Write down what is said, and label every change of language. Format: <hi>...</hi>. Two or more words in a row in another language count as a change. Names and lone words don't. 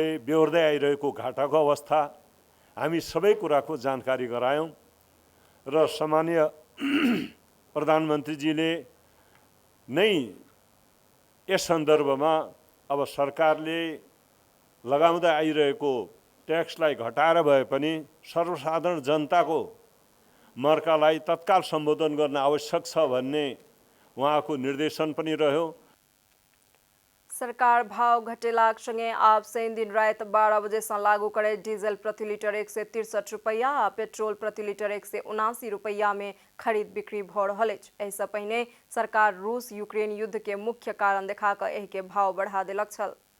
<ne>बेहोर्दै आइरहेको घाटाको अवस्था हामी सबै कुराको जानकारी गरायौं र सामान्य प्रधानमन्त्रीजीले नै यस सन्दर्भमा अब सरकारले लगाउँदै आइरहेको ट्याक्सलाई घटाएर भए पनि सर्वसाधारण जनताको मर्कालाई तत्काल सम्बोधन गर्न आवश्यक छ भन्ने उहाँको निर्देशन पनि रह्यो।</ne> <mai>सरकार भाव घटेलाक संगे आब शनि दिन रात 12 बजे से लागू करे डीजल प्रति लीटर 163 रुपैया आ पेट्रोल प्रति लीटर 179 रुपैया में खरीद बिक्री भ रहल अछि। एहि सँ पहिने सरकार रूस यूक्रेन युद्ध के मुख्य कारण देखा कऽ एहि के भाव बढ़ा देलक छल।</mai>